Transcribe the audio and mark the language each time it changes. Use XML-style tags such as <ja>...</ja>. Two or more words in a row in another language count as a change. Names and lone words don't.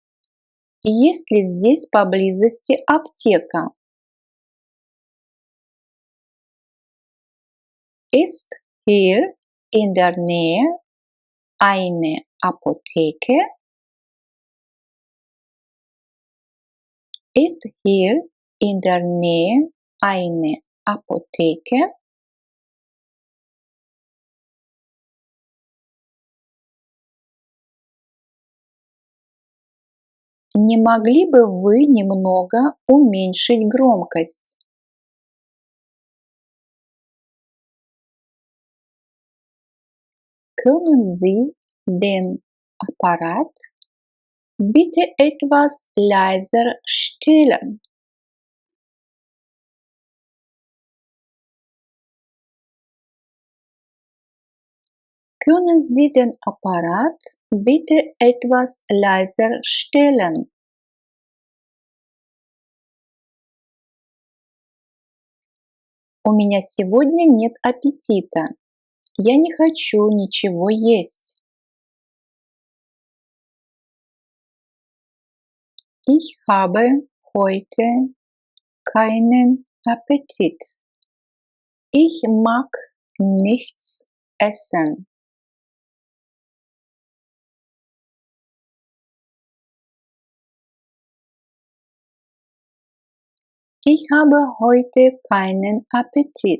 <ru>Есть ли здесь поблизости аптека?</ru> <de>Ist hier in der Nähe eine Apotheke? Ist hier in der Nähe eine Apotheke?</de> <ru>Не могли бы вы немного уменьшить громкость?</ru> <de>Können Sie den Apparat bitte etwas leiser stellen? Können Sie den Apparat bitte etwas leiser stellen?</de> <ru>У меня сегодня нет аппетита. Я не хочу ничего есть.</ru> <de>Ich habe heute keinen Appetit. Ich mag nichts essen. Ich habe heute keinen Appetit.</de>